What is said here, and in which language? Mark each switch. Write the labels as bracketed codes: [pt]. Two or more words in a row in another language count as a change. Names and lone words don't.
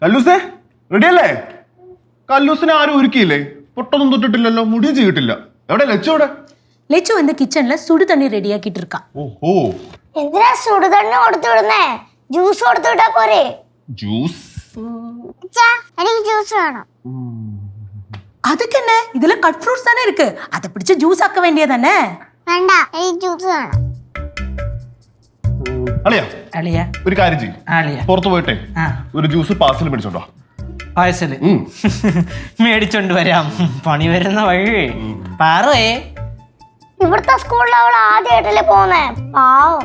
[ml] കല്ലൂസേ റെഡിയല്ലേ? കല്ലൂസിനെ ആരും ഒരുക്കിയില്ലേ? പൊട്ടൊന്നും തൊട്ടിട്ടില്ലല്ലോ, മുടിയും ചെയ്തിട്ടില്ല. എവിടെ ലച്ചോടെ? [ta] லெச்சு வந்து கிச்சன்ல சுடு தண்ணி ரெடி ஆக்கிட்டு இருக்கா. [ml] ഓഹോ, എന്തിനാ സുടുതണ്ണി കൊടുത്തു വിടുന്നേ? ജ്യൂസ് കൊടുത്തു വിട്ടാ പോരെ? ജ്യൂസ്? അച്ഛാ, എനിക്ക് ജ്യൂസ് വേണം. [ta] அதுக்கு என்ன, இதுல [en] cut fruits [ta] தானே இருக்கு, அதை பிடிச்சு ஜூஸ் ஆக்க வேண்டியதானே. [ml] വേണ്ട, എനിക്ക് ജ്യൂസ് വേണം. അളിയാ അളിയ ഒരു കാര്യം ചെയ്യും, അളിയ പുറത്തു പോയിട്ടെ ആ ഒരു ജ്യൂസ് പാർസൽ മേടിച്ചോണ്ടോ. പാഴ്സല് മേടിച്ചോണ്ട് വരാം, പണി വരുന്ന വഴി പാറേ. ഇവിടുത്തെ സ്കൂളിൽ അവൾ ആദ്യമായിട്ടല്ലേ പോന്നേ, പാവം.